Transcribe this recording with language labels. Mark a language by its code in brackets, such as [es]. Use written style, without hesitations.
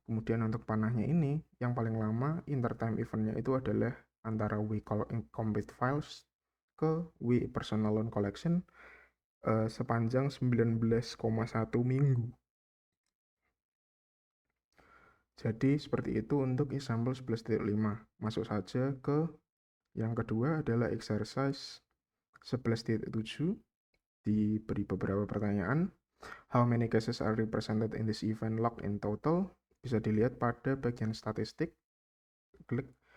[id] Kemudian untuk panahnya ini yang paling lama intertime eventnya itu adalah antara We Complete Files ke We Personal Loan Collection sepanjang 19,1 minggu. Jadi seperti itu untuk [en] example 11.5. [id] Masuk saja ke yang kedua adalah exercise 11.7. Diberi beberapa pertanyaan. [en] How many cases are represented in this event log in total? [id] Bisa dilihat pada bagian statistik. Klik.